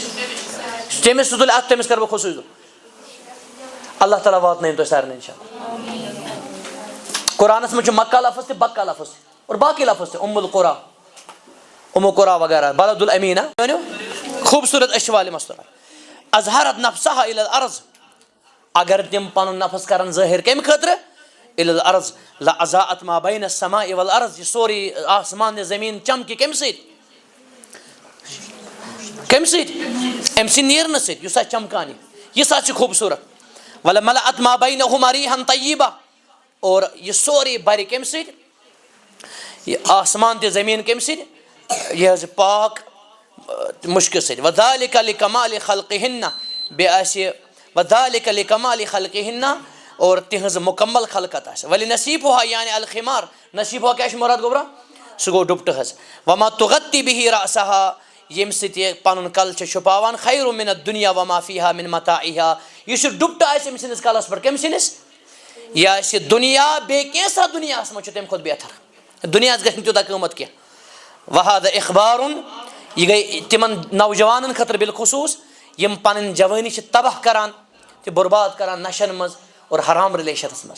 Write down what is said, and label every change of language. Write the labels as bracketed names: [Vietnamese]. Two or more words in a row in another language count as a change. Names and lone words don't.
[Kashmiri] تٔمِس تُلہِ اَتھ تٔمِس کرٕ بہٕ خصوٗصی. اللہ تعالیٰ واتنٲیِن تۄہہِ سارنٕے [Arabic] اِنشاء اللہ. [Kashmiri] قرآنس منٛز چھُ مکہ لفظ تہِ بکہ لفظ تہِ اور باقٕے لفظ تہِ ام القرا وغیرہ بلد الامین. خوٗبصوٗرت أچھ والہِ مستور [Arabic] اظہرت نفسها الى الارض. [Kashmiri] اگر تِم پنُن نفس کرن ظٲہر کمہِ خٲطرٕ؟ [Arabic] الى الارض لاضاءت ما بین السماء والارض. [Kashmiri] یہِ سورُے آسمان تہٕ زٔمیٖن چمکہِ کمہِ سۭتۍ؟ کمہِ سۭتۍ؟ أمۍ سٕنٛدِ نیرنہٕ سۭتۍ یُس اَتھ چمکان یہِ سا چھِ خوٗبصوٗرت. [Arabic] ولملأت ما بینہما ریحا طیبہ. [Kashmiri] اور یہِ سورُے بَرِ کمہِ سۭتۍ؟ یہِ آسمان تہِ زٔمیٖن کمہِ سۭتۍ؟ یہِ حظ پاک مُشکہِ سۭتۍ. [Arabic] وذالک لکمال خلقہن. [Kashmiri] بیٚیہِ آسہِ [Arabic] وذالک لکمال خلقہن [Kashmiri] اور تِہنٛز مُکمل خلقت آسہِ. [Arabic] ولنصیبها یعنی الخمار. [Kashmiri] نصیبها کیٛاہ چھُ مُراد گوبرا؟ سُہ گوٚو ڈُپٹہٕ حظ. [Arabic] وما تغطی بِہ رأسها. [Kashmiri] ییٚمہِ سۭتۍ یہِ پنُن کلہٕ چھِ چھُپاوان. [Arabic] خیر من الدنیا وما فیہا من متاعہا. [Kashmiri] یُس یہِ ڈُپٹہٕ آسہِ أمۍ سٕنٛدِس کلس پٮ۪ٹھ کٔمۍ سٕنٛدِس؟ یہِ آسہِ دُنیا بیٚیہِ کینٛژھا دُنیاہس منٛز چھُ تمہِ کھۄتہٕ بہتر. دُنیاہس گژھِ نہٕ تیوٗتاہ قۭمت کینٛہہ. [Arabic] وہذا اخبارُن. [Kashmiri] یہِ گٔے تِمن نوجوانن خٲطرٕ بالخصوٗص یِم پنٕنۍ جوٲنی چھِ تباہ کران تہِ برباد کران نشن منٛز اور حرام رِلیشنس منٛز.